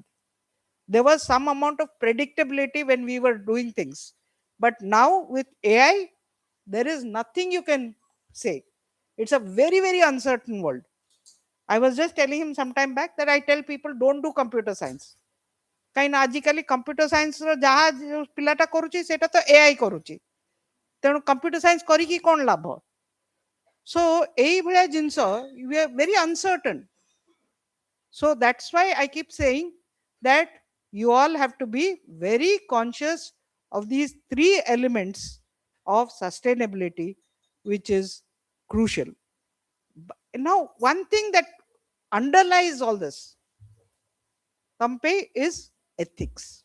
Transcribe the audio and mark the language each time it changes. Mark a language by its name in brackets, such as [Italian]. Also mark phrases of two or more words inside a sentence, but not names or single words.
[English] There was some amount of predictability when we were doing things, but now with AI, there is nothing you can say. It's a very, very uncertain world. I was just telling him some time back that I tell people don't do computer science. [Odia] କାହିଁକି ନା ଆଜିକାଲି କମ୍ପ୍ୟୁଟର ସାଇନ୍ସର ଯାହା ପିଲାଟା କରୁଛି ସେଇଟା ତ ଏଆଇ କରୁଛି, ତେଣୁ କମ୍ପ୍ୟୁଟର ସାଇନ୍ସ କରିକି କ'ଣ ଲାଭ? [English] ସୋ [Odia] ଏଇଭଳିଆ ଜିନିଷ [English] you are very uncertain. So that's why I keep saying that you all have to be very conscious of these three elements of sustainability, which is crucial. Now, one thing that underlies all this, Kampe, is ethics.